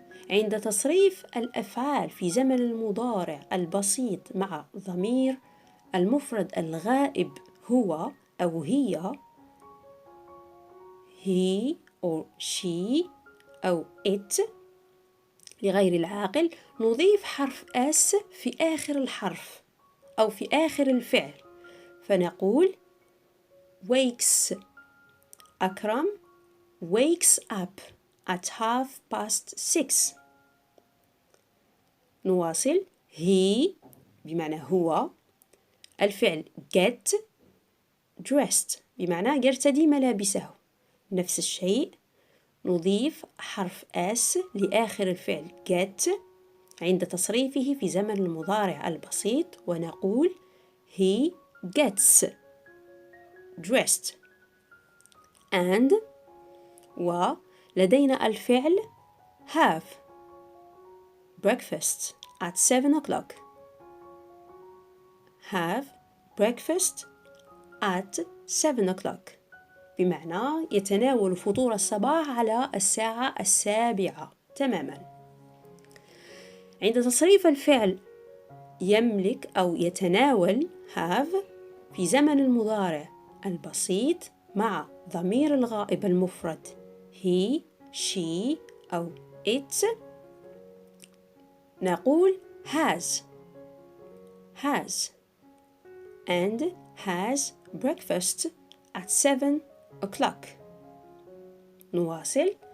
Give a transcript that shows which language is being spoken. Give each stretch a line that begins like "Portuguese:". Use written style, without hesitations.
Arabic: عند تصريف الأفعال في زمن المضارع البسيط مع ضمير المفرد الغائب هو أو هي
English: he or she
Arabic: أو it لغير العاقل، نضيف حرف s في آخر الحرف أو في آخر الفعل، فنقول
English: wakes. Akram wakes up at 6:30.
Arabic: نواصل. he بمعنى هو، الفعل
English: get dressed
Arabic: بمعنى يرتدي ملابسه. نفس الشيء نضيف حرف s لآخر الفعل get عند تصريفه في زمن المضارع البسيط، ونقول
English: he gets dressed. and
Arabic: ولدينا الفعل
English: have breakfast at 7 o'clock. have breakfast at 7 o'clock
Arabic: بمعنى يتناول فطور الصباح على الساعة 7 تماما. عند تصريف الفعل يملك أو يتناول have في زمن المضارع البسيط مع ضمير الغائب المفرد
English: he, she
Arabic: أو it، نقول
English: has and has breakfast at 7 o'clock.
Arabic: نواصل.